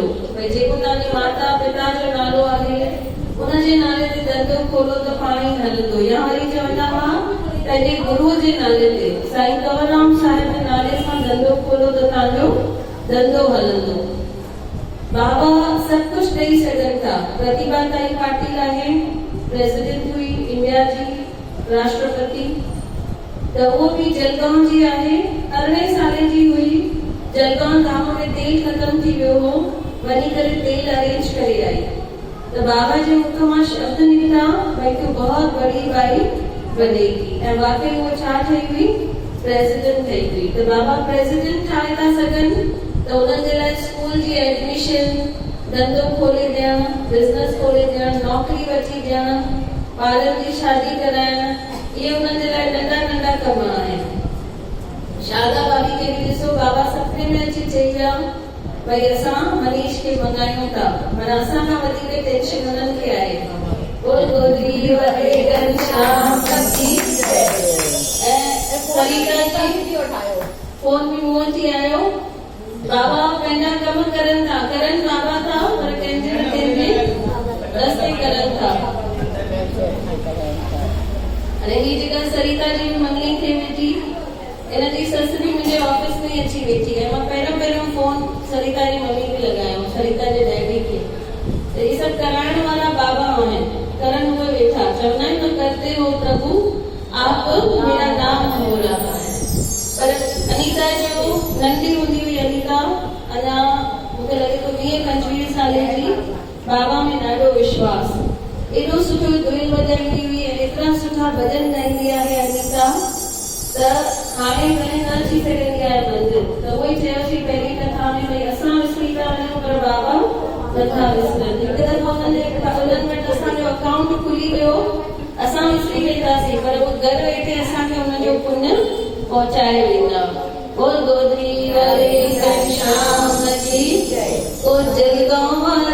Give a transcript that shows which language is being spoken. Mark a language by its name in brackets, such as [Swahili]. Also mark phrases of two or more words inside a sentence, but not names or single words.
[Sindhi] भई जेको तव्हांजी माता पिता जो नालो आहे उनजे नाले ते धंधो खोलो त पाण ई हलंदो। या वरी चवंदा हुआ पंहिंजे गुरुअ जे नाले ते, साईं कंवरराम साहिब जे नाले सां धंधो खोलो त तव्हांजो धंधो हलंदो। बाबा सभु कुझु ॾेई सघनि था। प्रतिभा ताई पाटिल आहे, प्रेसिडेंट हुई इंडिया जी, राष्ट्रपति। त उहो बि जलगांव जी आहे, 18 साल जी हुई। जलगांव गांव में तेल ख़त्म थी वियो हो, वञी करे तेल अरेंज करे आई। तो बाबा जे मुख मां शब्द निकला, [Hindi] भाई तू बहुत बड़ी बाई बनेगी। [Sindhi] ऐं वाकई वो छा ठही हुई? प्रेसिडेंट ठही हुई। तो बाबा प्रेसिडेंट ठाहे था सघनि त उन्हनि जे लाइ स्कूल जी एडमिशन, धंधो खोले ॾियणु, बिज़नेस खोले ॾियणु, नौकरी वठी ॾियणु, ॿारनि जी शादी कराइणु, इहे उन्हनि जे लाइ नंढा नंढा कम आहिनि। शारदा भाभी खे बि ॾिसो, बाबा सपने में अची चई विया भई असां मनीष खे मंगायूं था, माना असां खां वधीक टेंशन उन्हनि खे आहे। [Hindi] बोल गोदी वरे घनश्याम की जय। [Sindhi] ऐं सरिता जी फोन बि मूं वटि आयो। बाबा पंहिंजा कम करनि था, करनि बाबा था, पर कंहिंजे न कंहिंजे रस्ते करनि था। अरे ही जेका सरिता जी मंगली थे वेठी, इन जी सस भी मुंहिंजे ऑफिस में अची वेठी है। मां पहिरियों फोन सरिता जी मम्मी खे लॻायो, सरिता जे डैडी खे। त ये सब कराइण वारा बाबा आहिनि, करनि उहे वेठा। चवंदा आहिनि न [Hindi] करते हो प्रभु आप मेरा नाम बोला। [Sindhi] पर अनीता जो नंढी हूंदी हुई, अनीता अञा मूंखे लॻे थो 20-25 साले जी, बाबा में ॾाढो विश्वास। एॾो सुठो धुन वॼाईंदी हुई, एतिरा सुठा भॼन ॻाईंदी आहे अनीता। त हाणे कॾहिं न अची सघंदी आहे मंदिर। त उहो ई चयोसीं पहिरीं कथा में भई असां विसरी था वञूं पर बाबा नथा विसरनि। हिकु दफ़ो उन्हनि वटि असांजो अकाउंट खुली वियो, असां विसरी वेंदासीं पर उहो घर वेठे असांखे उनजो पुण्य पहुचाए वेंदा। [Hindi] बोल गोदी वारे घनश्याम की जय। [Sindhi] ओ जलगांव